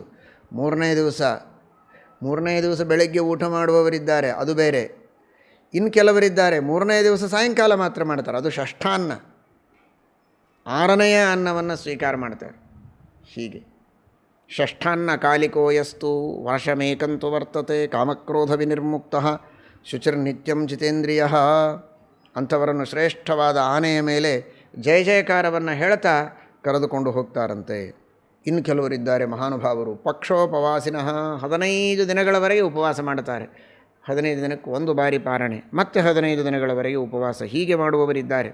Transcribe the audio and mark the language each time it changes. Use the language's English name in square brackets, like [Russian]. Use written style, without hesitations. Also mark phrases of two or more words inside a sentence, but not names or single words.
[Kannada] ಮೂರನೇ ದಿವಸ ಬೆಳಗ್ಗೆ ಊಟ ಮಾಡುವವರಿದ್ದಾರೆ, ಅದು ಬೇರೆ. ಇನ್ನು ಕೆಲವರಿದ್ದಾರೆ ಮೂರನೇ ದಿವಸ ಸಾಯಂಕಾಲ ಮಾತ್ರ ಮಾಡ್ತಾರೆ, ಅದು ಷಷ್ಠಾನ್ನ, 6ನೆಯ ಅನ್ನವನ್ನು ಸ್ವೀಕಾರ ಮಾಡ್ತಾರೆ. [Sanskrit] ಹೀಗೆ ಷಷ್ಠಾನ್ನ ಕಾಲಿಕೋಯಸ್ತು ವಾಶಮೇಕಂತು ವರ್ತತೆ ಕಾಮಕ್ರೋಧ ವಿನಿರ್ಮುಕ್ತ ಶುಚಿರ್ನಿತ್ಯಂ ಜಿತೇಂದ್ರಿಯ. [Kannada] ಅಂಥವರನ್ನು ಶ್ರೇಷ್ಠವಾದ ಆನೆಯ ಮೇಲೆ ಜಯ ಜಯಕಾರವನ್ನು ಹೇಳ್ತಾ ಕರೆದುಕೊಂಡು ಹೋಗ್ತಾರಂತೆ. ಇನ್ನು ಕೆಲವರಿದ್ದಾರೆ ಮಹಾನುಭಾವರು, ಪಕ್ಷೋಪವಾಸಿನಃ, 15 ದಿನಗಳವರೆಗೆ ಉಪವಾಸ ಮಾಡ್ತಾರೆ. 15 ದಿನಕ್ಕೆ 1 ಬಾರಿ ಪಾರಣೆ, ಮತ್ತೆ 15 ದಿನಗಳವರೆಗೆ ಉಪವಾಸ, ಹೀಗೆ ಮಾಡುವವರಿದ್ದಾರೆ.